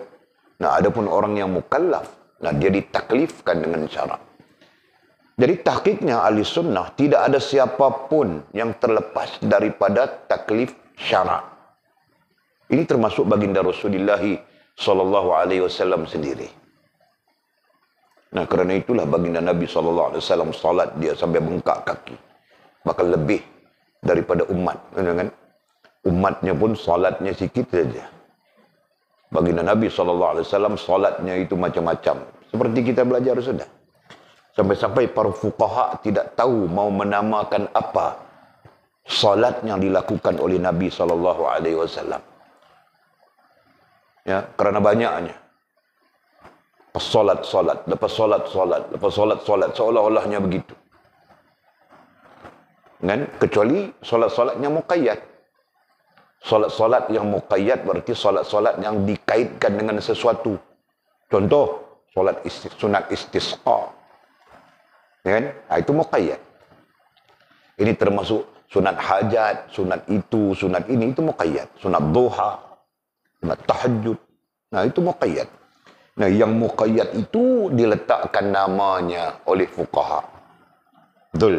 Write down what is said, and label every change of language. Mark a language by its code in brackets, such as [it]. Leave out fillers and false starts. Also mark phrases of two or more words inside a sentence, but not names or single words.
[ms] Nah, adapun orang yang mukallaf, nah dia ditaklifkan dengan syarat. Jadi tahqiqnya ahli sunnah, tidak ada siapapun yang terlepas daripada taklif syarak. Ini termasuk baginda Rasulullah [ar] صلى الله عليه وسلم [ms] sendiri. Nah, kerana itulah baginda Nabi [ar] صلى الله عليه وسلم [ms] salat dia sampai bengkak kaki. Bahkan lebih daripada umat, kan? Umatnya pun salatnya sikit saja. Baginda Nabi [ar] صلى الله عليه وسلم [ms] salatnya itu macam-macam. Seperti kita belajar sudah. Sampai-sampai para fuqaha tidak tahu mau menamakan apa salat yang dilakukan oleh Nabi [ar] صلى الله عليه وسلم. [ms] Ya, kerana banyaknya. Solat, lepas solat, seolah-olahnya begitu. Kan? Kecuali solat-solatnya muqayyad. Solat-solat yang muqayyad berarti solat-solat yang dikaitkan dengan sesuatu. Contoh, solat sunat istisqa. Kan? Itu muqayyad. Ini termasuk sunat hajat, sunat itu, sunat ini, itu muqayyad. Sunat duha, sunat tahajud. Nah, itu muqayyad. Nah, yang muqayyad itu diletakkan namanya oleh fuqaha. Betul.